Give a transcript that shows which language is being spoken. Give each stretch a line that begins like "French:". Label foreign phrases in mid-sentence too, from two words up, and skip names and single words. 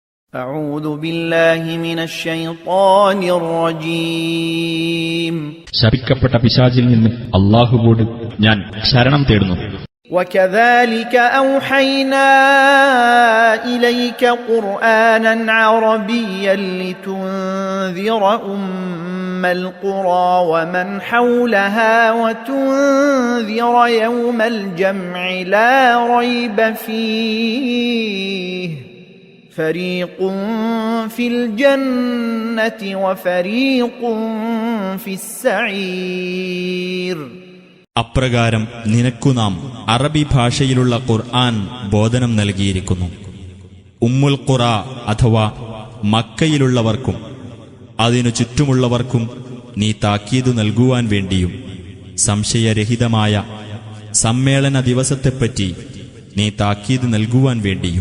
Arabic: أعوذ بالله من الشيطان الرجيم.
Malayalam: ശപിക്കപ്പെട്ട പിശാചിൽ നിന്ന് അല്ലാഹുവോട് ഞാൻ ശരണം തേടുന്നു.
Arabic: وكذلك أوحينا إليك قرآنا عربيا لتنذر أم القرى ومن حولها وتنذر يوم الجمع لا ريب فيه فريق في الجنة وفريق في السعير.
Malayalam: അപ്രകാരം നിനക്കു നാം അറബി ഭാഷയിലുള്ള ഖുർആൻ ബോധനം നൽകിയിരിക്കുന്നു. ഉമ്മുൽ ഖുറ അഥവാ മക്കയിലുള്ളവർക്കും അതിനു ചുറ്റുമുള്ളവർക്കും നീ താക്കീതു നൽകുവാൻ വേണ്ടിയും സംശയരഹിതമായ സമ്മേളന ദിവസത്തെപ്പറ്റി നീ താക്കീത് നൽകുവാൻ വേണ്ടിയും.